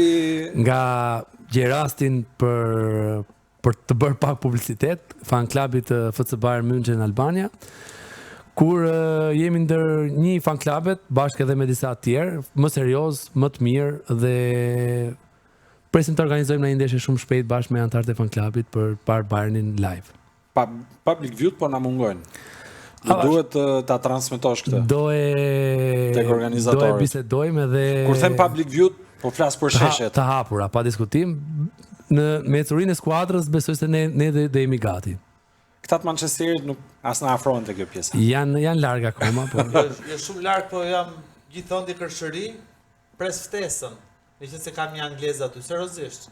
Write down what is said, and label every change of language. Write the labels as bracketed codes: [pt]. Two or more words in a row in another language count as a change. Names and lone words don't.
[sq] nga Gjerastin për të bërë pak publicitet, fan klubit të FC Bayern München Albania. Kur jemi ndër një fan klubet, bashkë edhe me disa të tjerë, më serioz, më të mirë dhe presim të organizojmë në një ndeshje shumë shpejt bashkë me anëtarët e fan klubit për parë Bayernin live. [en] Public view [sq] po na mungojnë. Do duhet ta transmetosh këtë. Tek organizatorët. Do e bisedojmë edhe kur them [en] public view, [sq] po flas për sheshet. Të hapura, pa diskutim. në me ecurinë e skuadrës besoj se ne dhe jemi gati. Këta të Manchesterit nuk as na afrohen te kjo pjesa. Janë larg akoma, po. Jo shumë larg, po jam gjithmonë di kërshëri, pres ftesën. Nëse se kam një anglez aty, seriozisht.